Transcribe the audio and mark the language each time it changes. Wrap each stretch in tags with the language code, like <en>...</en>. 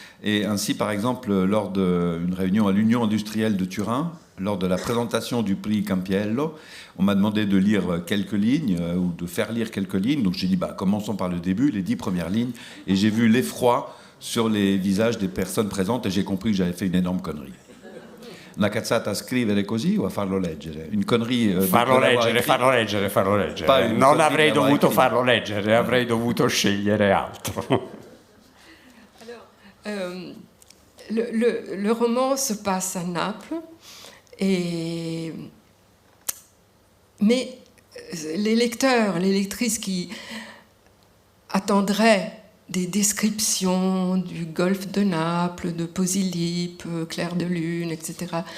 <fr>Et ainsi, par exemple, lors d'une réunion à l'Union industrielle de Turin, lors de la présentation du prix Campiello, on m'a demandé de lire quelques lignes ou de faire lire quelques lignes. Donc j'ai dit, commençons par le début, les 10 premières lignes. Et j'ai vu l'effroi sur les visages des personnes présentes et j'ai compris que j'avais fait une énorme connerie.</fr> <it>una cazzata a scrivere così o a farlo leggere?</it> <fr>Une connerie...</fr> <it>Farlo leggere. Non avrei dovuto farlo leggere, avrei dovuto scegliere altro.</it> <fr>Le roman se passe à Naples, mais les lecteurs, les lectrices qui attendraient des descriptions du golfe de Naples, de Posillipo, Clair de Lune, etc.</fr>